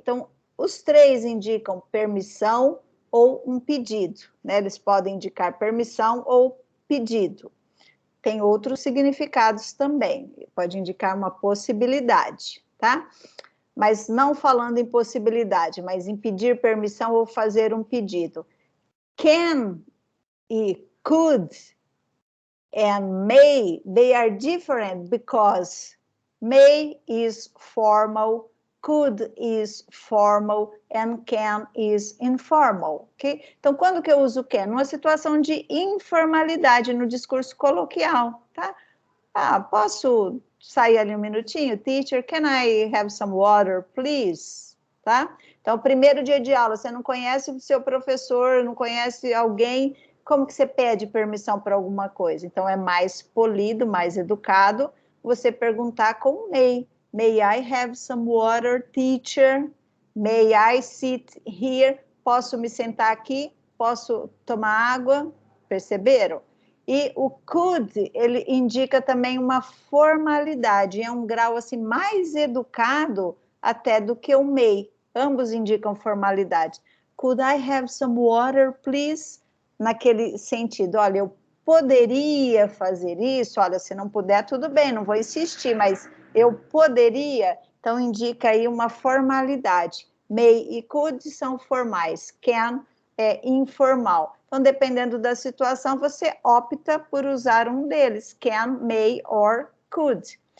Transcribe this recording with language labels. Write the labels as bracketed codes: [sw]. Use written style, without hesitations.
[pt] Então, os três indicam permissão ou um pedido, né? Eles podem indicar permissão ou pedido. Tem outros significados também, pode indicar uma possibilidade, tá? Mas não falando em possibilidade, mas em pedir permissão ou fazer um pedido. [en] Can e could and may, they are different because may is formal, could is formal, and can is informal, ok? [pt] Então, quando que eu uso can? Numa situação de informalidade no discurso coloquial, tá? Posso sair ali um minutinho? [en] Teacher, can I have some water, please? [pt] Tá? Então, primeiro dia de aula, você não conhece o seu professor, não conhece alguém, como que você pede permissão para alguma coisa? Então, é mais polido, mais educado, você perguntar com may. [en] May I have some water, teacher? May I sit here? [pt] Posso me sentar aqui? Posso tomar água? Perceberam? E o could, ele indica também uma formalidade, é um grau assim mais educado até do que o may. Ambos indicam formalidade. [en] Could I have some water, please? [pt] Naquele sentido, olha, eu poderia fazer isso, olha, se não puder, tudo bem, não vou insistir, mas eu poderia, então indica aí uma formalidade. May e could são formais, can é informal. Então, dependendo da situação, você opta por usar um deles, can, may or could.